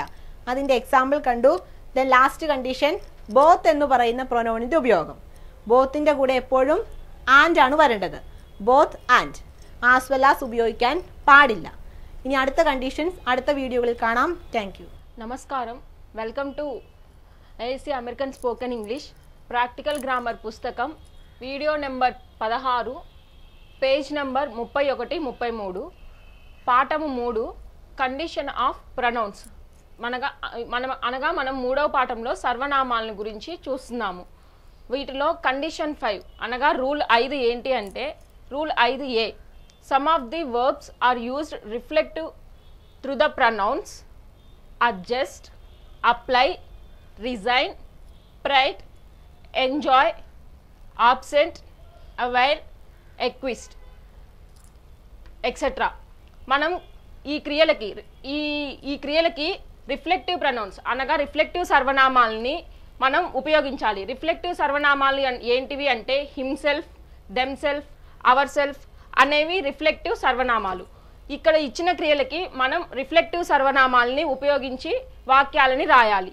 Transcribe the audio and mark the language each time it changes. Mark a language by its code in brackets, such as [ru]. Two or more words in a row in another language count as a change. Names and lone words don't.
[ml] അതിൻ്റെ എക്സാമ്പിൾ കണ്ടു. [en] then last condition, both [ml] എന്ന് പറയുന്ന പ്രൊനൗണിൻ്റെ ഉപയോഗം. ബോത്തിൻ്റെ കൂടെ എപ്പോഴും ആൻഡ് ആണ് വരേണ്ടത്. [en] both and. as well as [ml] ഉപയോഗിക്കാൻ പാടില്ല. ഇനി അടുത്ത കണ്ടീഷൻസ് അടുത്ത വീഡിയോകളിൽ കാണാം. [en] thank you. [te] నమస్కారం. [en] welcome to IIC American Spoken English Practical Grammar పుస్తకం video number 16, page number 31-33, పాఠము 3, condition of pronouns. [te] మనం 3వ పాఠంలో సర్వనామాలను గురించి చూస్తున్నాము. వీటిలో కండిషన్ 5 అనగా రూల్ 5 ఏంటి అంటే, [en] rule 5A, some of the verbs are used reflective through the pronouns adjust, apply, resign, pride, enjoy, absent, avail, acquist, etc. [te] మనం ఈ క్రియలకి [en] reflective pronouns [te] అనగా రిఫ్లెక్టివ్ సర్వనామాలని మనం ఉపయోగించాలి. రిఫ్లెక్టివ్ సర్వనామాలు ఏంటివి అంటే [en] himself, themself, our self [te] అనేవి రిఫ్లెక్టివ్ సర్వనామాలు. ఇక్కడ ఇచ్చిన క్రియలకి మనం రిఫ్లెక్టివ్ సర్వనామాలని ఉపయోగించి వాక్యాలని రాయాలి.